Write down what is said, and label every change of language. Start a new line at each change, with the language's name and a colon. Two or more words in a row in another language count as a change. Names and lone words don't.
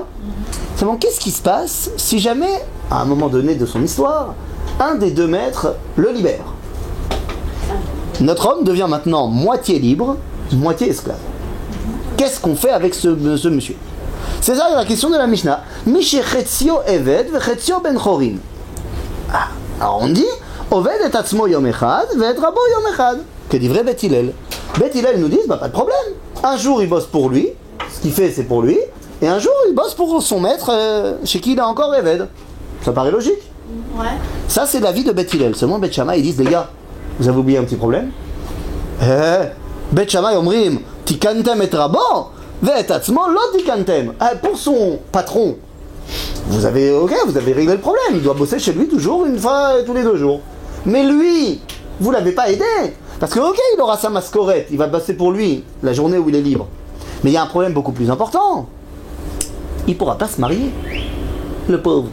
French: Seulement, qu'est-ce qui se passe si jamais, à un moment donné de son histoire, un des 2 maîtres le libère? Notre homme devient maintenant moitié libre, moitié esclave. Qu'est-ce qu'on fait avec ce monsieur? C'est ça la question de la Mishnah.
Hebrew: משחציו עבד וחציו בן חורין.
French: Alors on dit,
Hebrew: עובד את עצמו יום אחד ואת רבו יום אחד.
French: Que dit vrai Beth Hillel? Beth Hillel nous dit, bah pas de problème. Un jour il bosse pour lui, ce qu'il fait c'est pour lui, et un jour il bosse pour son maître chez qui il a encore eved. Ça paraît logique. Ouais. Ça c'est l'avis de Beth Hillel. Seulement Beth Shammai ils disent, les gars, vous avez oublié un petit problème.
Hebrew: בית שמאי אומרים תיקנתם את רבו ואת עצמו לא תיקנתם.
French: Pour son patron, vous avez réglé le problème. Il doit bosser chez lui toujours une fois tous les 2 jours. Mais lui, vous l'avez pas aidé. Parce que il aura sa mascorette, il va bosser pour lui la journée où il est libre. Mais il y a un problème beaucoup plus important. Il pourra pas se marier, le pauvre.